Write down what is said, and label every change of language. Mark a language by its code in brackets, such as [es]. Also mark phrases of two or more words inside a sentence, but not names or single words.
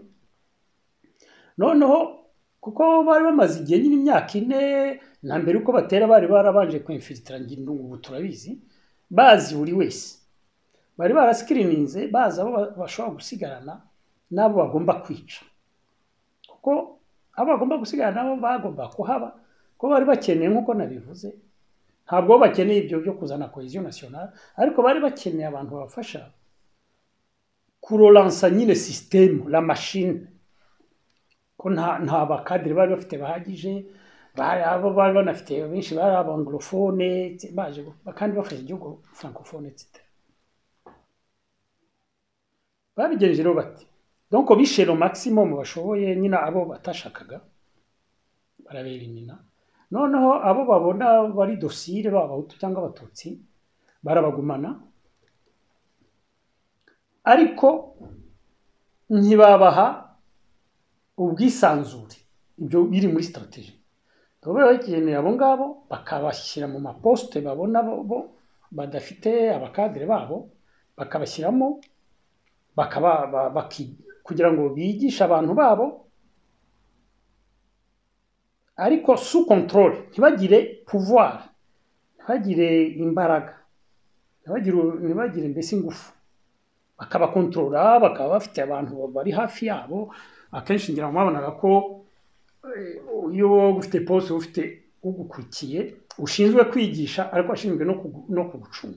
[rw] Noneho kuko bari bamaze igihe nyine imyaka 4 na mbere uko batera, bari barabanje kwinfiltra ngindungu, ubu turabizi, bazi buri wese, bari barascreeninze baza abo bashobora gusigarana n'abo bagomba kwica, kuko abo bagomba gusigarana nabo bagomba kuhaba, ko bari bakeneye nk'uko nabivuze. Ntabwo bakeneye ibyo byo kuzana [fr] cohesion nationale, [rw] ariko bari bakeneye abantu babafasha kurolansa nyine [fr] système, la machine, [rw] ko nta bakadire bari bafite bahagije. Abo bari banafite benshi bari abanglophone, baje kandi bafashe igihugu francophone, etc. Babigenje rero bati, donc bishe [fr] le maximum [rw] bashoboye, nyina abo batashakaga barabelimina. Noneho abo babona bari docile, b'abahutu cyangwa abatutsi, barabagumana, ariko ntibabaha ubwisanzure. Ibyo biri muri strategie. Dobe bakeneye abo ngabo bakabashyira mu maposte babona bo badafite abakadire babo, bakabashyiramo kugira ngo bigishe abantu babo ariko [fr] sous contrôle, [rw] ntibagire pouvoir, ntibagire imbaraga, ntibagire mbese ingufu, bakabakontorora, bakaba bafite abantu bari hafi yabo. Akenshi ngira ngo mwabonaga ko iyo ufite poste ufite ugukurikiye ushinzwe kwigisha ariko ashinzwe no kugucunga.